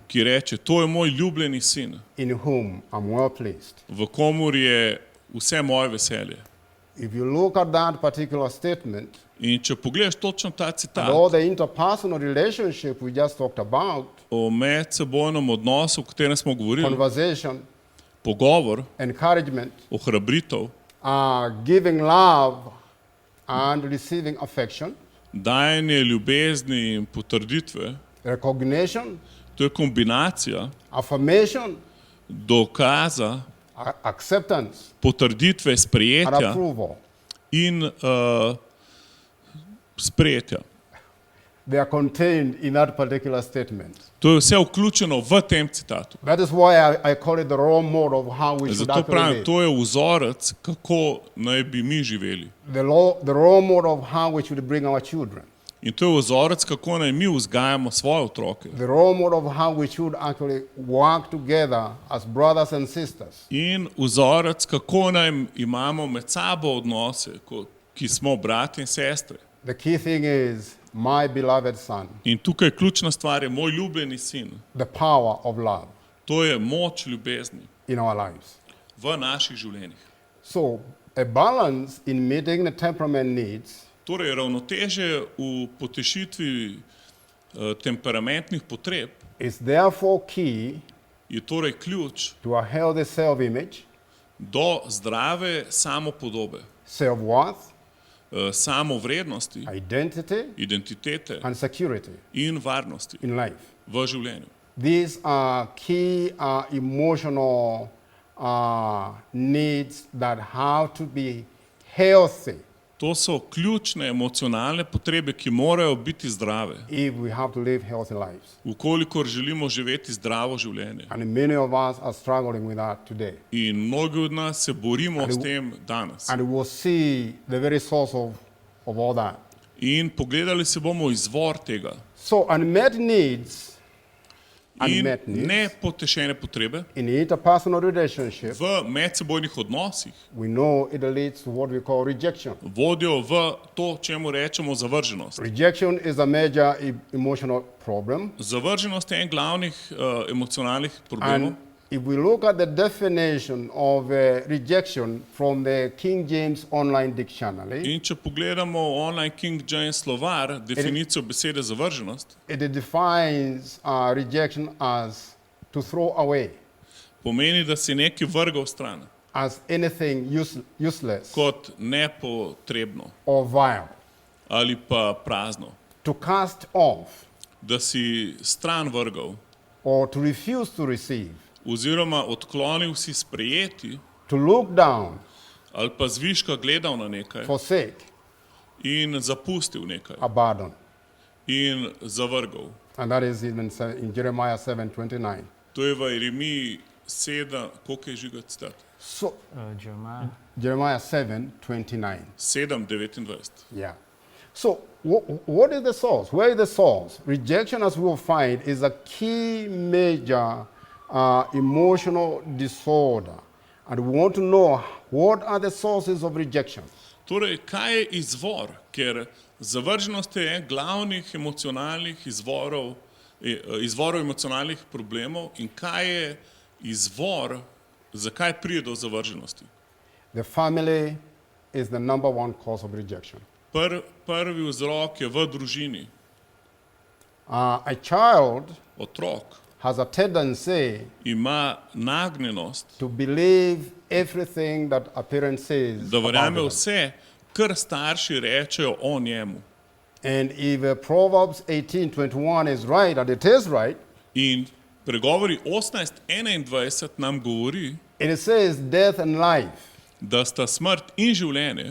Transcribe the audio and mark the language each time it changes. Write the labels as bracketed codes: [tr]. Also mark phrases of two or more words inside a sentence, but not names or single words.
[sl] ki reče, to je moj ljubljeni sin, [en] in whom I'm well pleased." [sl] v komur je vse moje veselje. [en] If you look at that particular statement, [sl] In če pogledaš točno ta citat [en] and all the interpersonal relationship we just talked about, [sl] o medsebojnem odnosu, o katerem smo govorili, [en] conversation, [sl] pogovor, [en] encouragement, [sl] ohrabritev, [en] giving love and receiving affection, [sl] dajanje ljubezni in potrditve, [en] recognition, [sl] to je kombinacija [en] affirmation, [sl] dokaza, [en] acceptance, [sl] potrditve, [en] and [sl] sprejetja [en] approval. [sl] in sprejetja. [en] They are contained in that particular statement. [sl] To je vse vključeno v tem citatu. [en] That is why I call it the role model of how we should [sl] Zato [en] actually [sl] pravim, [en] live. [sl] to je vzorec, kako naj bi mi živeli. [en] The role model of how we should bring our children. [sl] In to je vzorec, kako naj mi vzgajamo svoje otroke. [en] The role model of how we should actually work together as brothers and sisters. [sl] In vzorec, kako naj imamo med sabo odnose, ki smo brati in sestre. [en] The key thing is my beloved Son, [sl] In tukaj ključna stvar je moj ljubljeni sin. [en] the power of love [sl] To je moč ljubezni [en] in our lives. [sl] v naših življenjih. [en] So, a balance in meeting the temperament needs [sl] Torej, ravnoteže v potešitvi temperamentnih potreb [en] is therefore key [sl] je torej ključ [en] to a healthy self-image, [sl] do zdrave samopodobe, [en] self-worth, [sl] samovrednosti, [en] identity, [sl] identitete [en] and security [sl] in varnosti [en] in life. [sl] v življenju. [en] These are key emotional needs that have to be healthy [sl] To so ključne emocionalne potrebe, ki morajo biti zdrave, [en] if we have to live healthy lives. [sl] ukolikor želimo živeti zdravo življenje. [en] And many of us are struggling with that today. [sl] In mnogi od nas se borimo s tem danes. [en] And we'll see the very source of all that. [sl] In pogledali se bomo izvor tega. [en] So unmet needs, [sl] In [en] unmet needs [sl] nepotešene potrebe [en] in interpersonal relationship, [sl] v medsebojnih odnosih [en] we know it leads to what we call rejection. [sl] vodijo v to, čemu rečemo zavrženost. [en] Rejection is a major emotional problem. [sl] Zavrženost je en glavnih emocionalnih problemov. [en] And if we look at the definition of rejection from the King James Online Dictionary, [sl] In če pogledamo online King James slovar, definicijo besede zavrženost, [en] it defines rejection as to throw away, [sl] pomeni, da si nekaj vrgal stran, [en] as anything useless [sl] kot nepotrebno [en] or vile, [sl] ali pa prazno. [en] to cast off [sl] Da si stran vrgal [en] or to refuse to receive, [sl] oziroma odklonil si sprejeti [en] to look down, [sl] ali pa zviška gledal na nekaj [en] forsake, [sl] in zapustil nekaj [en] abandon. [sl] in zavrgal. [en] And that is in Jeremiah 7:29. [sl] To je v Jeremiji 7, koliko je Žiga citat? [en] So Jeremiah. Jeremiah 7:29. 7:29. Yeah. So what is the source? Where is the source? Rejection, as we will find, is a key major emotional disorder. And we want to know what are the sources of rejection. [sl] Torej, kaj je izvor? Ker zavrženost je en glavnih emocionalnih izvorov emocionalnih problemov. In kaj je izvor, zakaj pride do zavrženosti? [en] The family is the number one cause of rejection. [sl] Prvi vzrok je v družini. [en] A child [sl] Otrok [en] has a tendency [sl] ima nagnjenost, [en] to believe everything that a parent says [sl] da [en] about [sl] verjame [en] them. [sl] vse, kar starši rečejo o njemu. [en] And if Proverbs 18:21 is right, and it is right, [sl] In pregovori 18:21 nam govori, [en] it says death and life [sl] da sta smrt in življenje